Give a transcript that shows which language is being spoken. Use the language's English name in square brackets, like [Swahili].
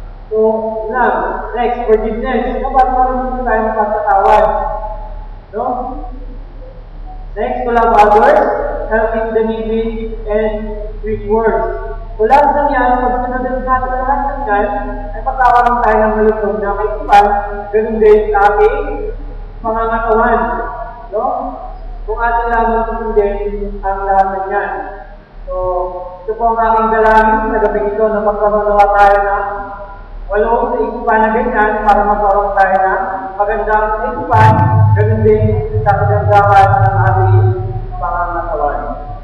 [English] So, next, forgiveness. [Filipino] Dapat magkaroon tayo ng pagkatawad. No? [English] Next, to love others, helping the needy, and sweet words. [Filipino] So, lahat ng yan, pag sinunod natin lahat ng yan, ay pagkakaroon tayo ng malusog na kaisipan, ganun din sa ating pangangatawan. No? Kung ating lamang susundin ang lahat ng yan. So, ito po ang aking dalangin sa gabi ito na magkaroon tayo ng walong sa isipan na ganyan para magkaroon tayo ng magandang isipan, ganun din sa kagandahan ng ating pangangatawan.